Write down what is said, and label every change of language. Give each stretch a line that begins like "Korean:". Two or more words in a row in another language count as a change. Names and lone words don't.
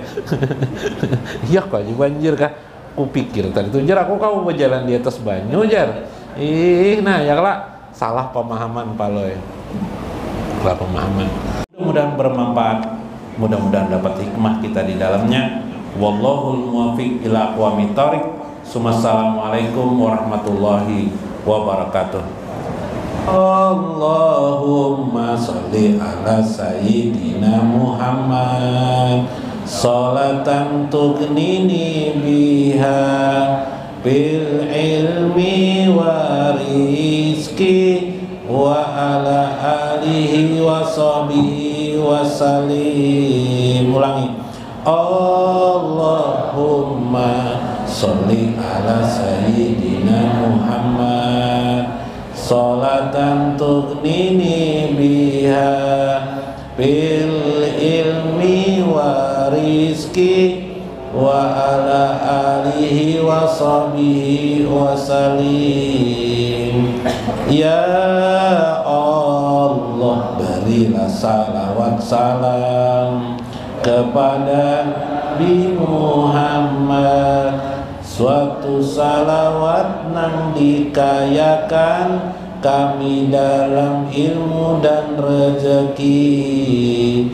Banjar: Iya kok aja banjir kah? Aku pikir tadi tuh jar aku kau berjalan di atas banyu jar. Nah ya lah salah pemahaman paloy. Salah pemahaman.
Indonesian: Mudah-mudahan bermanfaat, mudah-mudahan dapat hikmah kita di dalamnya.
Arabic: والله الموفق إلى أقوم الطريق. السلام عليكم ورحمة الله وبركاته. اللهم صل على سيدنا محمد صلاة تغنيني بها بالعلم والرزق وعلى آله وصحبه وسلم. Ulangi. اللهم صل على سيدنا محمد صلاة تغنيني بها بالعلم والرزق وعلى آله وصحبه وسلم. يا الله,
Indonesian: berilah salawat salam kepada Nabi Muhammad, suatu salawat nang dikayakan kami dalam ilmu dan rezeki.